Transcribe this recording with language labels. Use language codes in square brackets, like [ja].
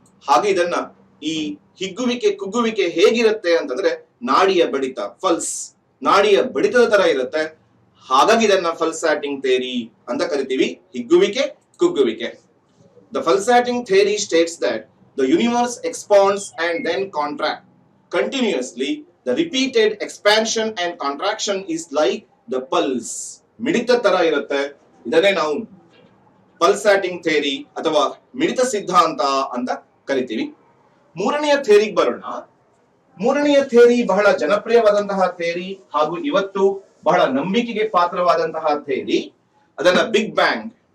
[kn] ಹಾಗೆ ಇದನ್ನ, ಈ ಹಿಗ್ಗುವಿಕೆ ಕುಗ್ಗುವಿಕೆ ಹೇಗಿರುತ್ತೆ ಅಂತಂದ್ರೆ, ನಾಡಿಯ ಬಡಿತ, ಫಲ್ಸ್, ನಾಡಿಯ ಬಡಿತದ ತರ ಇರುತ್ತೆ. ಹಾಗಾಗಿ ಇದನ್ನ ಪಲ್ಸಾಟಿಂಗ್ ಥಿಯರಿ ಅಂತ ಕರಿತೀವಿ, ಹಿಗ್ಗುವಿಕೆ ಕುಗ್ಗುವಿಕೆ. [en] The pulsating theory states that the universe expands and then contract continuously. The repeated expansion and contraction is like the pulse. [kn] ಮಿಡಿತ ತರ ಇರುತ್ತೆ. ಇದನ್ನೇ ನಾವು ಪಲ್ಸಾಟಿಂಗ್ ಥಿಯರಿ ಅಥವಾ ಮಿಡಿತ ಸಿದ್ಧಾಂತ ಅಂತ ಕರಿತೀವಿ. ಮೂರನೆಯ ಥಿಯರಿಗೆ ಬರೋಣ. ಮೂರನೆಯ ಥಿಯರಿ ಬಹಳ ಜನಪ್ರಿಯವಾದಂತಹ ಥಿಯರಿ, ಹಾಗೂ ಇವತ್ತು ಬಹಳ ನಂಬಿಕೆಗೆ ಪಾತ್ರವಾದಂತಹ ಥಿಯರಿ. ಅದನ್ನ ಬಿಗ್ ಬ್ಯಾಂಗ್